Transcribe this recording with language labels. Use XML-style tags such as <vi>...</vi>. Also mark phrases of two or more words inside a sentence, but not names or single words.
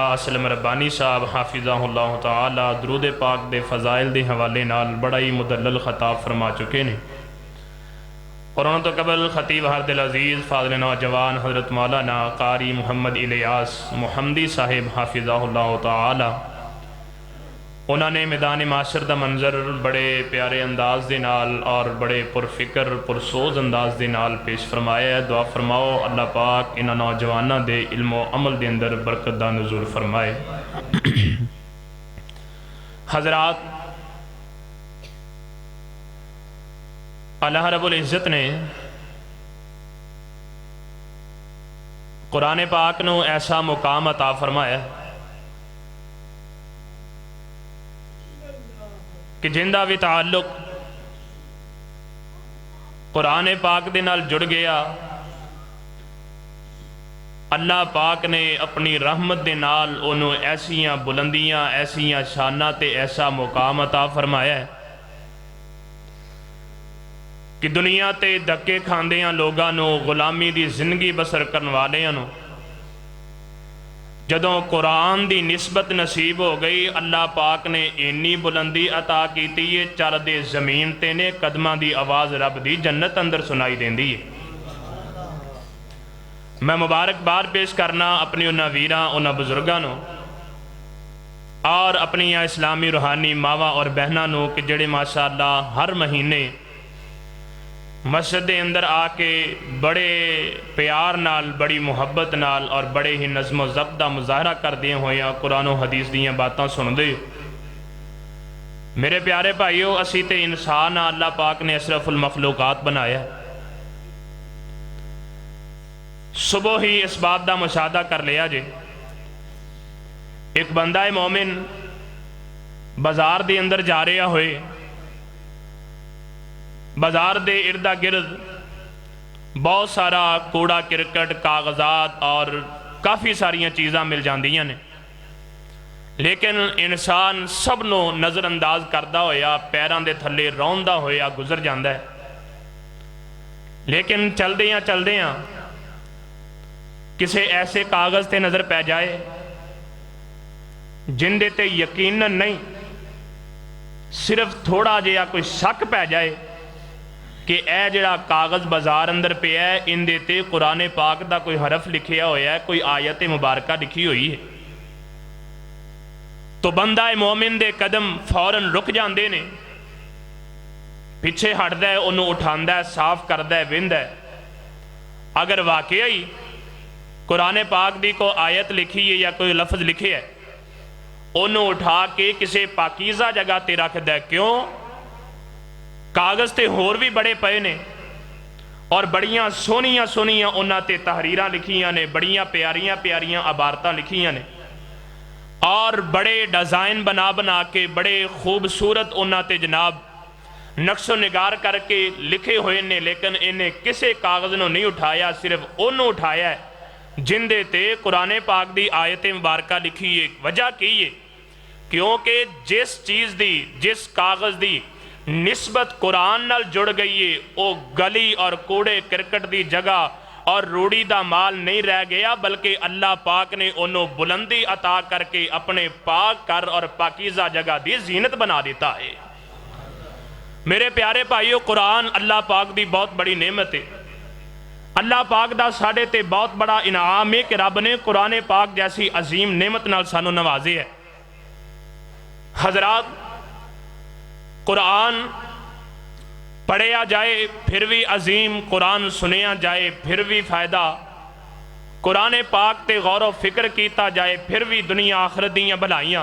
<pa>اسلم ربانی صاحب حافظہ اللہ تعالی درود پاک دے فضائل دے حوالے نال بڑا ہی مدلل خطاب فرما چکے نے، اور انہوں تو قبل خطیب حرد العزیز فاضل نوجوان حضرت مولانا قاری محمد الیاس محمدی صاحب حافظہ اللہ تعالی انہوں نے میدان معاشر دا منظر بڑے پیارے انداز دے نال اور بڑے پرفکر پرسوز انداز دے نال پیش فرمایا ہے۔ دعا فرماؤ اللہ پاک انہاں نوجوانہ دے علم و عمل دے اندر برکت دا نزول فرمائے۔ حضرات، اللہ رب العزت نے قرآن پاک نو ایسا مقام عطا فرمایا کہ جندہ بھی تعلق قرآن پاک دے نال جڑ گیا، اللہ پاک نے اپنی رحمت دے نال انہوں ایسیاں بلندیاں ایسیاں شانہ تے ایسا مقام عطا فرمایا ہے کہ دنیا تے دھکے کھاندیاں لوگاں نو غلامی دی زندگی بسر کرن والیاں نو جدوں قرآن دی نسبت نصیب ہو گئی، اللہ پاک نے اینی بلندی عطا کیتی ہے چل دے زمین تے نے قدماں دی آواز رب دی جنت اندر سنائی دیندی ہے۔ میں مبارکباد پیش کرنا اپنی انہاں ویراں انہاں بزرگاں نو اور اپنی اسلامی روحانی ماواں اور بہناں نو کہ جڑے ماشاءاللہ ہر مہینے مسجد دے اندر آ کے بڑے پیار نال بڑی محبت نال اور بڑے ہی نظم و ضبط دا مظاہرہ کر دیے ہوئے قرآن و حدیث دیاں باتاں سن دے۔ میرے پیارے بھائیو، اسی تے انسان اللہ پاک نے اشرف المخلوقات بنایا ہے۔ صبح ہی اس بات دا مشاہدہ کر لیا جے، ایک بندہ مومن بازار دے اندر جا رہا ہوئے، بازار دے اردہ گرد بہت سارا کوڑا کرکٹ کاغذات اور کافی ساریاں چیزاں مل جاندیاں نے، لیکن انسان سب نو نظر انداز کردہ ہویا پیران دے تھلے روندہ ہویا گزر جاندہ ہے۔ لیکن چل دیاں کسے ایسے کاغذ تے نظر پہ جائے جن دے تے یقیناً نہیں، صرف تھوڑا جیا کوئی شک پہ جائے کہ اے جڑا کاغذ بازار اندر پہ ہے ان دیتے قرآن پاک دا کوئی حرف لکھیا ہویا ہے، کوئی آیت مبارکہ لکھی ہوئی ہے، تو بندہ مومن دے قدم فوراً رک جاندے نے، پیچھے ہٹ دے انہوں اٹھاندہ ہے صاف کردہ ہے وند ہے۔ اگر واقعی قرآن پاک دی کو آیت لکھی ہے یا کوئی لفظ لکھے ہے، انہوں اٹھا کے کسے پاکیزہ جگہ تے رکھ دے۔ کیوں؟ کاغذ تے ہور بھی بڑے پئے نے اور بڑیاں سونیاں انہاں تے تحریراں لکھیاں نے، بڑیاں پیاریاں عبارتاں لکھیاں نے اور بڑے ڈیزائن بنا کے بڑے خوبصورت انہاں تے جناب نقش و نگار کر کے لکھے ہوئے نے، لیکن انہیں کسے کاغذ نو نہیں اٹھایا، صرف انہوں اٹھایا ہے جن دے تے قرآن پاک دی آیت مبارکہ لکھی ہے۔ وجہ کی ہے؟ کیونکہ جس چیز دی جس کاغذ دی نسبت قرآن نال جڑ گئی ہے او گلی اور کوڑے کرکٹ دی جگہ اور روڑی دا مال نہیں رہ گیا، بلکہ اللہ پاک نے انہوں بلندی عطا کر کے اپنے پاک کر اور پاکیزہ جگہ دی زینت بنا دیتا ہے۔ میرے پیارے بھائیو، قرآن اللہ پاک دی بہت بڑی نعمت ہے۔ اللہ پاک دا ساڑھے تے بہت بڑا انعام ہے کہ رب نے قرآن پاک جیسی عظیم نعمت نال سانو نوازے ہے۔ حضرات، قرآن پڑھیا جائے پھر بھی عظیم، قرآن سنیا جائے پھر بھی فائدہ، قرآن پاک تے غور و فکر کیتا جائے پھر بھی دنیا آخرت دیاں بھلائیاں۔</pa>